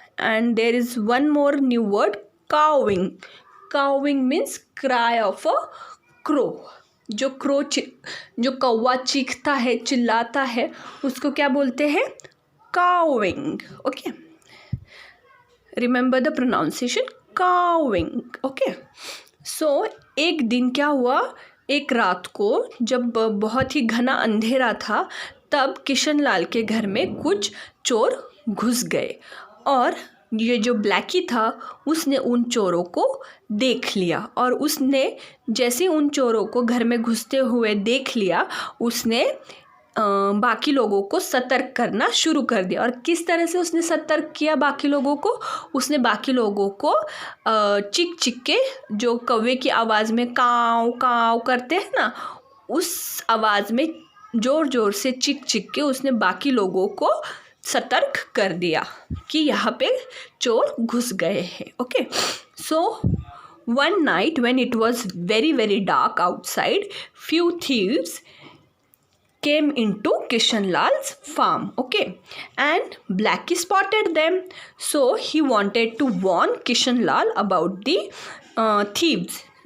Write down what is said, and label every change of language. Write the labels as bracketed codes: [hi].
[en] And there is one more new word, cawing. Cawing means cry of a crow. [hi] जो कौवा चीखता है, चिल्लाता है, उसको क्या बोलते हैं? [en] cawing. Okay, remember the pronunciation, cawing. Okay. [hi] सो एक दिन क्या हुआ, एक रात को जब बहुत ही घना अंधेरा था, तब किशन लाल के घर में कुछ चोर घुस गए और ये जो ब्लैकी था उसने उन चोरों को देख लिया. और उसने जैसे उन चोरों को घर में घुसते हुए देख लिया, उसने बाकी लोगों को सतर्क करना शुरू कर दिया. और किस तरह से उसने सतर्क किया बाकी लोगों को? उसने बाकी लोगों को चिक चिक के, जो कौवे की आवाज़ में काव काव करते हैं ना, उस आवाज़ में ज़ोर ज़ोर से चिक चिक के उसने बाकी लोगों को सतर्क कर दिया कि यहाँ पे चोर घुस गए हैं. Okay. [en] So one night when it was very very dark outside, few thieves came into Kishanlal's farm. Okay, and Blackie spotted them, so he wanted to warn Kishanlal about the thieves.